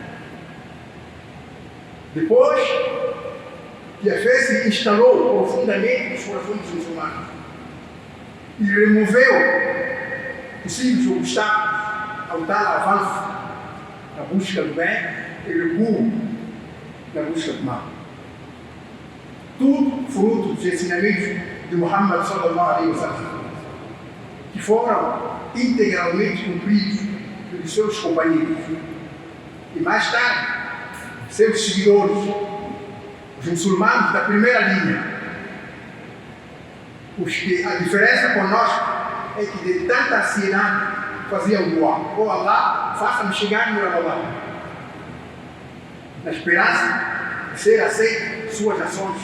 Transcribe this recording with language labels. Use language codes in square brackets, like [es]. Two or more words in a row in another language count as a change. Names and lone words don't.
[pt] Depois que a fé se instalou profundamente nos corações dos muçulmanos e removeu possíveis obstáculos ao tal avanço na busca do bem e recuo na busca do mal. Tudo fruto dos ensinamentos de Muhammad [ar] صلى الله عليه وسلم, [pt] que foram integralmente cumpridos pelos seus companheiros e mais tarde seus seguidores, os muçulmanos da primeira linha. Os que a diferença conosco é que de tanta ansiedade faziam dua: oh Allah, faça-me chegar no Ramadã, na esperança de ser aceito suas ações.